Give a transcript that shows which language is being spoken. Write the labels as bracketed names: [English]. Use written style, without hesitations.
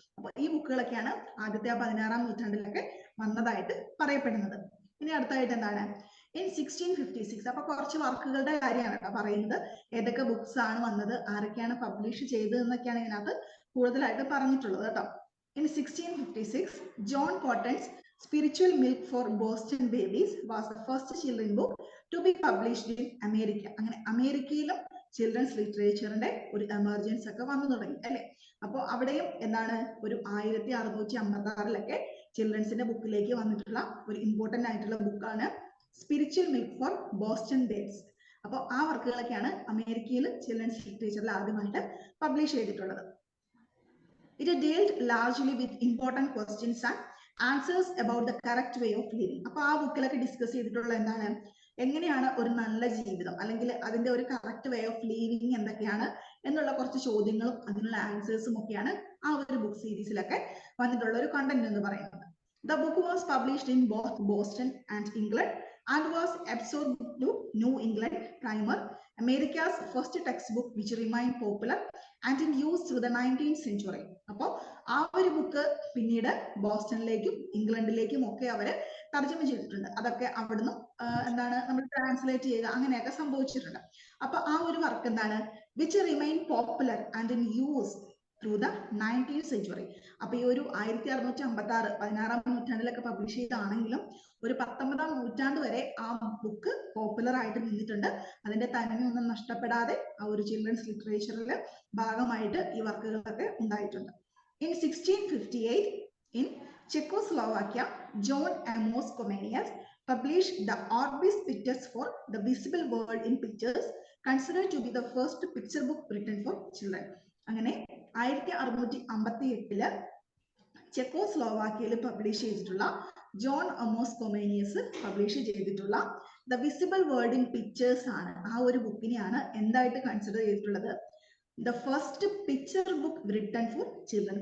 [Malayalam] അപ്പൊ ഈ ബുക്കുകളൊക്കെയാണ് ആദ്യത്തെ 16-ാം നൂറ്റാണ്ടിലൊക്കെ വന്നതായിട്ട് പറയപ്പെടുന്നത്. ഇനി അടുത്തായിട്ട് എന്താണ്? [English] In 1656, [Malayalam] അപ്പൊ കുറച്ച് വർക്കുകളുടെ കാര്യമാണ് കേട്ടോ പറയുന്നത്. ഏതൊക്കെ ബുക്സ് ആണ് വന്നത്, ആരൊക്കെയാണ് പബ്ലിഷ് ചെയ്തത് എന്നൊക്കെയാണ് ഇതിനകത്ത് കൂടുതലായിട്ട് പറഞ്ഞിട്ടുള്ളത് കേട്ടോ. [English] In 1656, John Cotton's Spiritual Milk for Boston Babies was the first children book to be published in America. [Malayalam] അങ്ങനെ അമേരിക്കയിലും ചിൽഡ്രൻസ് ലിറ്ററേച്ചറിന്റെ ഒരു എമർജൻസ് ഒക്കെ വന്നു തുടങ്ങി അല്ലെ. അപ്പോൾ അവിടെയും എന്താണ് ഒരു 1656 ചിൽഡ്രൻസിന്റെ ബുക്കിലേക്ക് വന്നിട്ടുള്ള ഒരു ഇമ്പോർട്ടന്റ് ആയിട്ടുള്ള ബുക്കാണ് spiritual milk for Boston babies. അപ്പോൾ ആ വർക്കുകളൊക്കെയാണ് അമേരിക്കയിൽ ചിൽഡ്രൻസ് ലിറ്ററേച്ചറിൽ ആദ്യമായിട്ട് പബ്ലിഷ് ചെയ്തിട്ടുള്ളത്. [English] It dealt largely with important questions and answers about the correct way of living. [Malayalam] അപ്പൊ ആ ബുക്കിലൊക്കെ ഡിസ്കസ് ചെയ്തിട്ടുള്ള എന്താണ്, എങ്ങനെയാണ് ഒരു നല്ല ജീവിതം അല്ലെങ്കിൽ അതിന്റെ ഒരു [English] correct way of living [Malayalam] എന്തൊക്കെയാണ് എന്നുള്ള കുറച്ച് ചോദ്യങ്ങളും അതിനുള്ള ആൻസേഴ്സും ഒക്കെയാണ് ആ ഒരു ബുക്ക് സീരീസിലൊക്കെ വന്നിട്ടുള്ള ഒരു കണ്ടന്റ് എന്ന് പറയുന്നത്. [English] The book was published in both Boston and England and was absorbed to New England Primer, America's first textbook which remained popular and in use through the 19th century. [Malayalam] അപ്പോൾ ആ ഒരു book പിന്നീട് ബോസ്റ്റണിലേക്കും ഇംഗ്ലണ്ടിലേക്കും ഒക്കെ അവര് തർജ്ജമ ചെയ്തിട്ടുണ്ട്. അതൊക്കെ അവിടുന്ന് എന്താണ് നമ്മൾ ട്രാൻസ്ലേറ്റ് ചെയ്യുക അങ്ങനെയൊക്കെ സംഭവിച്ചിട്ടുണ്ട്. അപ്പൊ ആ ഒരു വർക്ക് എന്താണ്, [English] which remained popular and in use through the 19th century. [Malayalam] അപ്പൊ ഈ ഒരു 1656 16-ാം നൂറ്റാണ്ടിലൊക്കെ പബ്ലിഷ് ചെയ്താണെങ്കിലും ഒരു 19-ാം നൂറ്റാണ്ട് വരെ ആ ബുക്ക് പോപ്പുലർ ആയിട്ട് നിന്നിട്ടുണ്ട്. അതിന്റെ തനിമയൊന്നും നഷ്ടപ്പെടാതെ ആ ഒരു ചിൽഡ്രൻസ് ലിറ്ററേച്ചറിൽ ഭാഗമായിട്ട് ഈ വർക്കുകളൊക്കെ ഉണ്ടായിട്ടുണ്ട്. [English] In 1658 in Czechoslovakia, John Amos Comenius published the Orbis Pictures for the Visible World in Pictures, considered to be the first picture book written for children. [Malayalam] അങ്ങനെ 1658 ചെക്കോസ്ലോവാക്യയിൽ പബ്ലിഷ് ചെയ്തിട്ടുള്ള ജോൺ അമോസ് കൊമേനിയസ് പബ്ലിഷ് ചെയ്തിട്ടുള്ള the visible world in pictures ആണ്. ആ ഒരു ബുക്കിനെയാണ് എന്തായിട്ട് consider ചെയ്തിട്ടുള്ളത്? [English] The first picture book written for children.